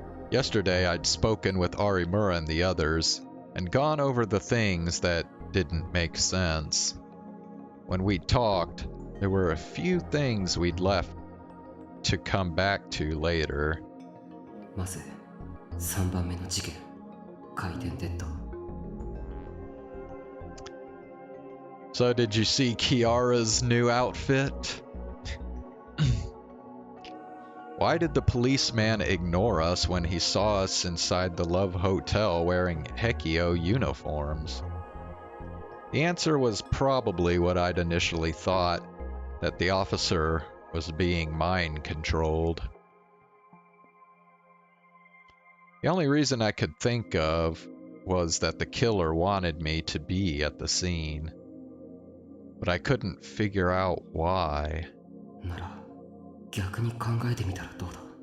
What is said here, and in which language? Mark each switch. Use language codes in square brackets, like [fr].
[en] Yesterday I'd spoken with Arimura and the others, and gone over the things that didn't make sense. When we talked, there were a few things we'd left to come back to later. [ja] まず3番目の事件、回転デッド。 [en] So did you see Kiara's new outfit? Why did the policeman ignore us when he saw us inside the Love Hotel wearing Hekio uniforms? The answer was probably what I'd initially thought, that the officer was being mind-controlled. The only reason I could think of was that the killer wanted me to be at the scene. But I couldn't figure out why. [ja] なら逆に考えてみたらどうだ?